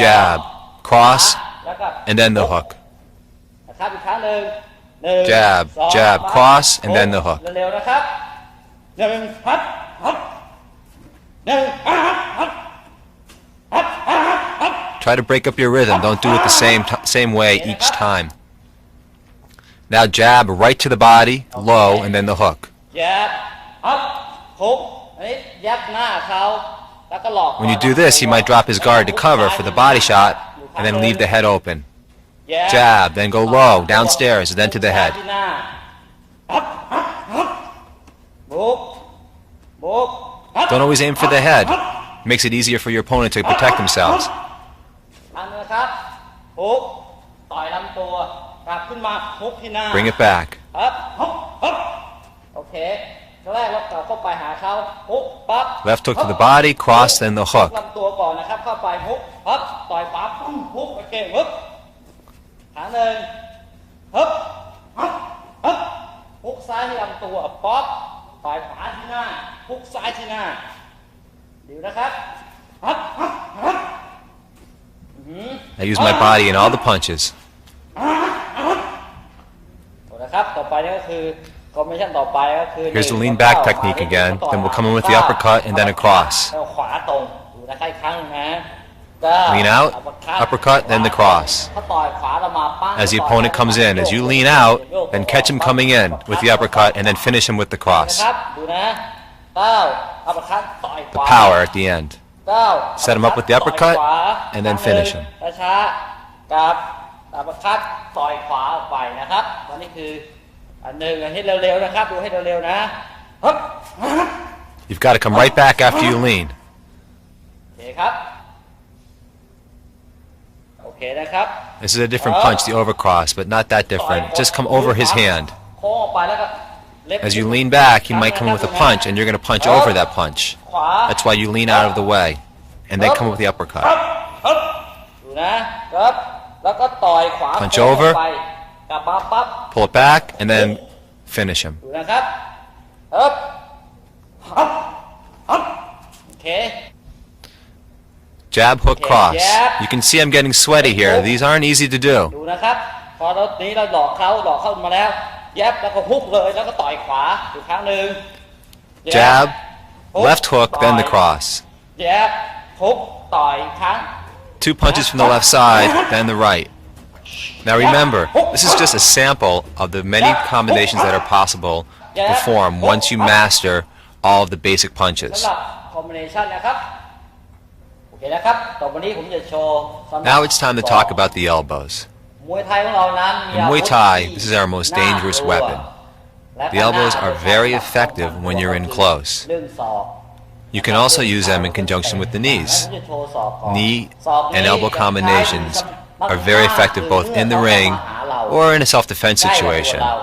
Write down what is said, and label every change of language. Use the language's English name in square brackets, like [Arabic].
[English] jab, [Thai] ขวา [English] cross, [Thai] แล้วก็ [English] and then the hook. [Thai] นะครับอีกครั้งหนึ่งหนึ่ง [English] Jab, [Thai] สอง [English] jab, [Thai] ขวา [English] cross, and then the hook. [Thai] เร็วๆนะครับหนึ่งฮัดฮัดหนึ่งฮัดฮัดฮัดฮัดฮัด [English] Try to break up your rhythm. Don't do it the same way each time. Now jab right to the body, low, and then the hook. [Thai] ยับฮัดฮุกอันนี้ยับหน้าเขาแล้วก็หลอก [English] When you do this, he might drop his guard to cover for the body shot, and then leave the head open. Jab, then go low, downstairs, then to the head. [Thai] บุกบุก [English] Don't always aim for the head. Makes it easier for your opponent to protect themselves. [Thai] อันนะครับฮุกต่อยลำตัวกลับขึ้นมาฮุกที่หน้า [English] Bring it back. [Thai] ครับฮุกฮึบโอเคครั้งแรกเรากลับเข้าไปหาเขาฮุกปั๊บ [English] Left hook to the body, cross, then the [Thai] ฮุก [English] hook. [Thai] ลำตัวก่อนนะครับเข้าไปฮุกปั๊บต่อยปั๊บฮุกโอเคฮึบขาหนึ่งฮึบฮึบฮึบฮุกซ้ายที่ลำตัวป๊อปต่อยขวาที่หน้าฮุกซ้ายที่หน้าเดี๋ยวนะครับฮึบฮึบฮึบ [English] I use my body in all the punches. [Thai] นะครับต่อไปนี่ก็คือคอมบิเนชั่นต่อไปก็คือ [English] Here's the lean back technique again. Then we'll come in with the uppercut and then a cross. [Thai] แล้วขวาตรงดูนะครับอีกครั้งนึงนะ [English] Lean out, uppercut, then the cross. As the opponent comes in, as you lean out, then catch him coming in with the uppercut and then finish him with the cross. The power at the end. Set him up with the uppercut and then finish him. [Thai] ช้ากับอัปเปอร์คัตต่อยขวาออกไปนะครับตอนนี้คืออันหนึ่งให้เร็วๆนะครับดูให้เร็วๆนะ [English] You've got to come right back after you lean. [Thai] โอเคครับโอเคนะครับ [English] This is a different punch, the overcross, but not that different. Just come over his hand. [Thai] โค้งออกไปแล้วก็ [English] As you lean back, he might come in with a punch, and you're going to punch over that punch. That's why you lean out of the way, and then come with the uppercut. [Thai] ดูนะครับแล้วก็ต่อยขวา [English] Punch over [Thai] ไปกลับมาปั๊บ [English] Pull it back, and then finish him. [Thai] ดูนะครับฮึบฮึบฮึบโอเค [English] Jab, hook, cross. You can see I'm getting sweaty here. These aren't easy to do. [Thai] ดูนะครับพอเรานี้เราหลอกเข้ามาแล้วแยบแล้วก็ฮุกเลยแล้วก็ต่อยขวาอีกครั้งหนึ่ง [English] Jab, left hook, then the cross. [Thai] แยบฮุกต่อยอีกครั้ง [English] Two punches from the left side, then the right. Now remember, this is just a sample of the many combinations that are possible to perform once you master all of the basic [Thai] สำ [English] punches. [Thai] หรับคอมบิเนชันนะครับโอเคนะครับต่อไปนี้ผมจะโชว์สำหรับ [English] Now it's time to talk about the elbows. [Thai] มวยไทยของเรานั้นมี [English] In Muay Thai, this is our most dangerous weapon. The elbows are very effective when you're in close. [Thai] เรื่องศอก [English] You can also use them in conjunction with the knees. Knee and elbow combinations are very effective both in the ring or in a self-defense situation.